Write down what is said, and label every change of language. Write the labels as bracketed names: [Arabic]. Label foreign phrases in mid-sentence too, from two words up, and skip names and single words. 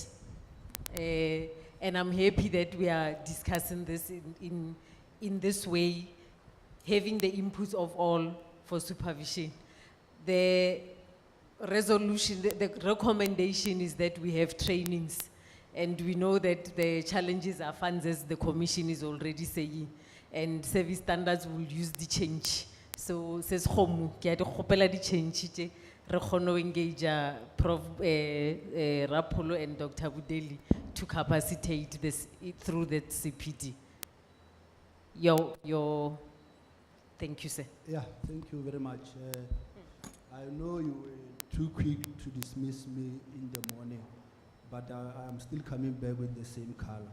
[English] And I'm happy that we are discussing this in this way, having the inputs of all for supervision. The resolution, the recommendation is that we have trainings, and we know that the challenges are funds, as the Commission is already saying, and service standards will use the change. [Northern Sotho] So, says Homu, ke a di kgopela di change tše, re kgone ho engage Prof. [English] Rapolo and Dr. Budeli to capacitate this through that CPD. Thank you, sir. Yeah, thank you very much. I know you were too quick to dismiss me in the morning, but I'm still coming back with the same color.